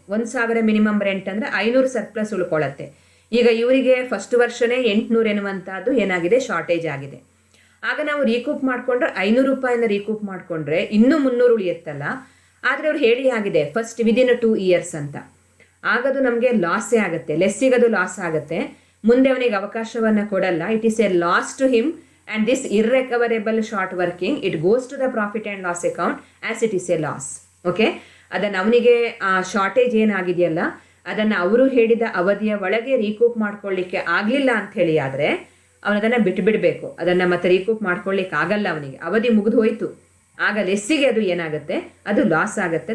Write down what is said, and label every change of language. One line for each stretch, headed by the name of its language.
Kannada: 1000 minimum rent ಅಂದ್ರೆ 500 surplus ಉಳ್ಕೊಳ್ಳುತ್ತೆ. ಈಗ ಇವರಿಗೆ ಫಸ್ಟ್ ವರ್ಷನೇ 800 ಎನ್ನುವಂತಹದ್ದು ಏನಾಗಿದೆ, ಶಾರ್ಟೇಜ್ ಆಗಿದೆ. ಆಗ ನಾವು ರೀಕೂಪ್ ಮಾಡ್ಕೊಂಡ್ರೆ 500 ರೂಪಾಯಿನ ರೀಕೂಪ್ ಮಾಡ್ಕೊಂಡ್ರೆ ಇನ್ನೂ 300 ಉಳಿಯುತ್ತಲ್ಲ. ಆದರೆ ಅವ್ರು ಹೇಳಿ ಆಗಿದೆ
English: first within 2 years
Kannada: ಅಂತ. ಆಗದು ನಮಗೆ ಲಾಸೇ ಆಗುತ್ತೆ, ಲೆಸ್ಸಿಗದು ಲಾಸ್ ಆಗುತ್ತೆ, ಮುಂದೆ ಅವನಿಗೆ ಅವಕಾಶವನ್ನ ಕೊಡಲ್ಲ.
English: It is a loss to him and this irrecoverable short working, it goes to the profit and loss account as it is a loss.
Kannada: Okay, ಅದನ್ನು ಅವನಿಗೆ ಶಾರ್ಟೇಜ್ ಏನಾಗಿದೆಯಲ್ಲ ಅದನ್ನು ಅವರು ಹೇಳಿದ ಅವಧಿಯ ಒಳಗೆ ರೀಕೂಪ್ ಮಾಡ್ಕೊಳ್ಳಿಕ್ಕೆ ಆಗಲಿಲ್ಲ ಅಂಥೇಳಿ ಆದರೆ ಅವನದನ್ನು ಬಿಟ್ಟುಬಿಡಬೇಕು. ಅದನ್ನು ಮತ್ತೆ ರೀಕೂಪ್ ಮಾಡ್ಕೊಳ್ಳಿಕ್ಕೆ ಆಗಲ್ಲ, ಅವನಿಗೆ ಅವಧಿ ಮುಗಿದು ಹೋಯಿತು, ಆಗ ಲೆಸ್ಸಿಗೆ ಅದು ಏನಾಗುತ್ತೆ, ಅದು ಲಾಸ್ ಆಗುತ್ತೆ.